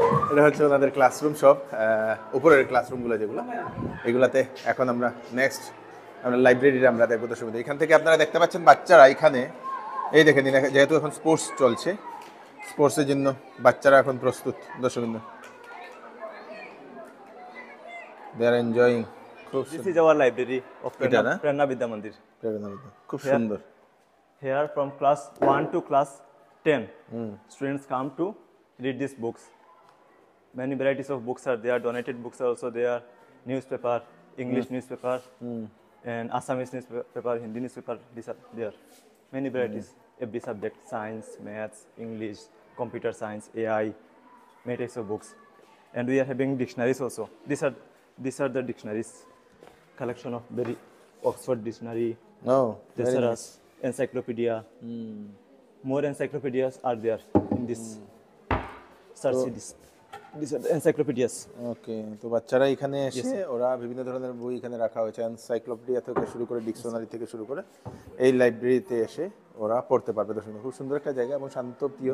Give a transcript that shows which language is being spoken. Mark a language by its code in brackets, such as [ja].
[bn] এটা হচ্ছে ওনাদের ক্লাসরুম সব উপরের ক্লাসরুমগুলো যেগুলো এগুলাতে এখন আমরা নেক্সট আমরা লাইব্রেরিটা আমরা দেখবো। দর্শক এখান থেকে আপনারা দেখতে পাচ্ছেন বাচ্চারা এখানে এই দেখেন যেহেতু এখন স্পোর্টস চলছে স্পোর্টসের জন্য বাচ্চারা এখন প্রস্তুত। [en] দর্শক they are enjoying. খুব This is our library of Prerna Vidya Mandir. [bn] খুব সুন্দর। [en] Here from class 1 to class 10, students come to read these books. Many varieties of books are there, donated books are also there, newspaper, English newspaper, and Assamese newspaper, Hindi newspaper, these are there. Many varieties, every subject, science, maths, English, computer science, AI, many types of books. And we are having dictionaries also. These are the dictionaries, collection of very Oxford dictionary, Thesaurus, encyclopedia. More encyclopedias are there in this search this. These are the encyclopedias. [bn] ওকে, তো বাচ্চারা এখানে এসে ওরা বিভিন্ন ধরনের বই এখানে রাখা হয়েছে, এনসাইক্লোপিডিয়া থেকে শুরু করে ডিকশনারি থেকে শুরু করে এই লাইব্রেরিতে এসে ওরা পড়তে পারবে। দর্শক খুব সুন্দর একটা জায়গা এবং শান্তপ্রিয়।